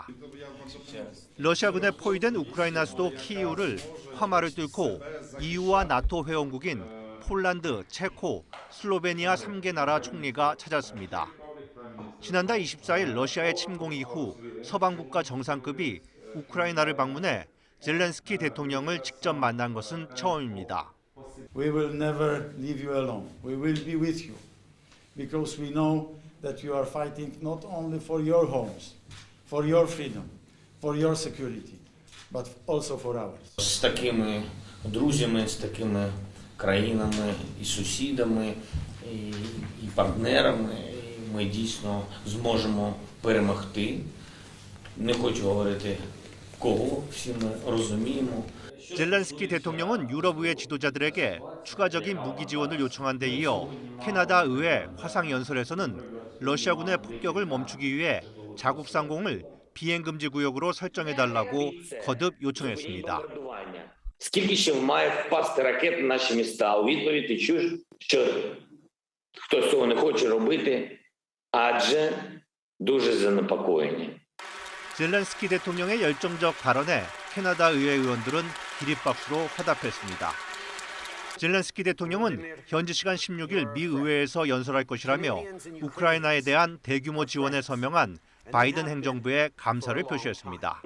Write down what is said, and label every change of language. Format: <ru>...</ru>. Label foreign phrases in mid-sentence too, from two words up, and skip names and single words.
<ko>러시아군에 포위된 우크라이나 수도 키이우를 화마를 뚫고 EU와 나토 회원국인 폴란드, 체코, 슬로베니아 3개 나라 총리가 찾았습니다. 지난달 24일 러시아의 침공 이후 서방국가 정상급이 우크라이나를 방문해 젤렌스키 대통령을 직접 만난 것은 처음입니다.</ko> <en>We will never leave you alone. We will be with you because we know that you are fighting not only for your homes, for your freedom, for your security, but also for ours.</en> <uk>З такими друзями, з такими країнами і сусідами, і партнерами ми дійсно зможемо перемогти. Не хочу говорити кого, всі ми розуміємо.</uk> <ko>젤렌스키 대통령은 유럽의회 지도자들에게 추가적인 무기 지원을 요청한 데 이어 캐나다 의회 화상 연설에서는 러시아군의 폭격을 멈추기 위해 자국 상공을 비행 금지 구역으로 설정해달라고 거듭 요청했습니다.</ko> <uk>Скільки ще має впасти ракет на наші міста? У відповідь ти чуєш, що хтось цього не хоче робити, адже дуже занепокоєні.</uk> <ko>젤렌스키 대통령의 열정적 발언에 캐나다 의회 의원들은 기립박수로 화답했습니다. 젤렌스키 대통령은 현지 시간 16일 미 의회에서 연설할 것이라며 우크라이나에 대한 대규모 지원에 서명한 바이든 행정부에 감사를 표시했습니다.</ko>